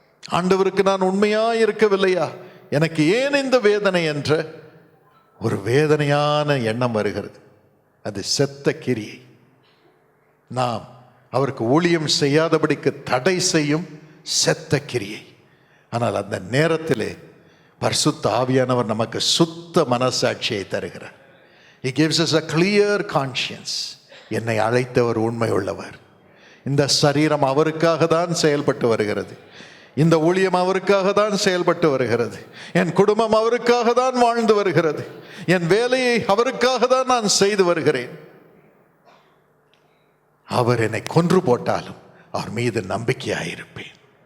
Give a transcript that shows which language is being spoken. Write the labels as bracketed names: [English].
[Tamil] ஆண்டவருக்கு நான் உண்மையாக இருக்கவில்லையா? எனக்கு ஏன் இந்த வேதனை என்ற ஒரு வேதனையான எண்ணம் வருகிறது. அது செத்த கிரியை. நாம் அவருக்கு ஊழியம் செய்யாதபடிக்கு தடை செய்யும் செத்த கிரியை. ஆனால் அந்த நேரத்திலே பரிசுத்த ஆவியானவர் நமக்கு சுத்த மனசாட்சியை தருகிறார். [English] He gives us a clear conscience. [Tamil] என்னை அழைத்தவர் உண்மை உள்ளவர். இந்த சரீரம் அவருக்காக தான் செயல்பட்டு வருகிறது. இந்த ஊழியம் அவருக்காக தான் செயல்பட்டு வருகிறது. என் குடும்பம் அவருக்காக தான் வாழ்ந்து வருகிறது. என் வேலையை அவருக்காக தான் நான் செய்து வருகிறேன். அவர் என்னை கொன்று போட்டாலும் அவர் மீது நம்பிக்கையாயிருப்பேன்.